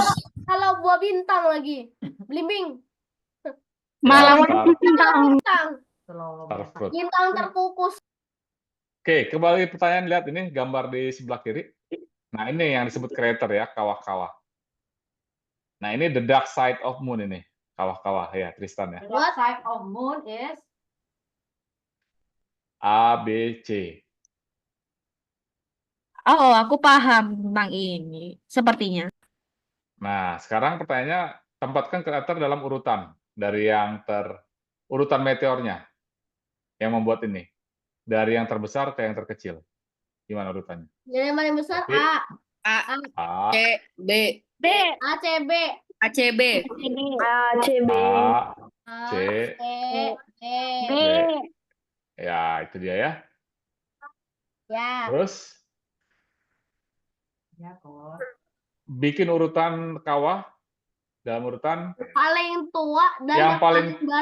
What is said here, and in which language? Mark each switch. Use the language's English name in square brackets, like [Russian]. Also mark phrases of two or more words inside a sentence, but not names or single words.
[Indonesian] kalau buah bintang lagi. Belimbing. Malah Star- bintang. Bintang. [English] star fruit. [Indonesian] Bintang terkukus. Oke, kembali pertanyaan, lihat ini gambar di sebelah kiri. Nah, ini yang disebut crater ya, kawah-kawah. Nah, ini [English] the dark side of moon [Indonesian] ini, kawah-kawah ya, Tristan ya. [English] What? Side of moon is A, B, C. [Indonesian] Oh, aku paham tentang ini. Sepertinya. Nah, sekarang pertanyaannya, tempatkan krater dalam urutan dari yang urutan meteornya yang membuat ini. Dari yang terbesar ke yang terkecil. Gimana urutannya? Yang paling besar Tapi- A. A, C, B, A, C, B. A, C, B. A, C, B. A, A, C, C, B. B. Ya, itu dia ya. Ya. Terus, ya kok. bikin urutan kawah dalam urutan Paling tua dan yang paling baru.